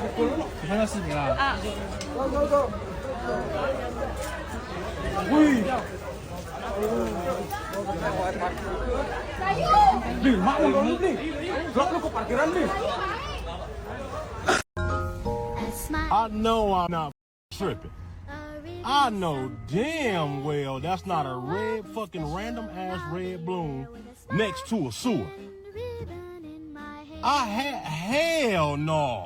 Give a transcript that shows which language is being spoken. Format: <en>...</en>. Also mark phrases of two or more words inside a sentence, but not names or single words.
<zh>你看到视频了？啊。走走走。</zh> <id>喂。Nih, mau dong nih. Drop lu ke parkiran nih.</id> <en>I know I'm not tripping. I know damn well that's not a red fucking random ass red bloom next to a sewer. Hell no.</en>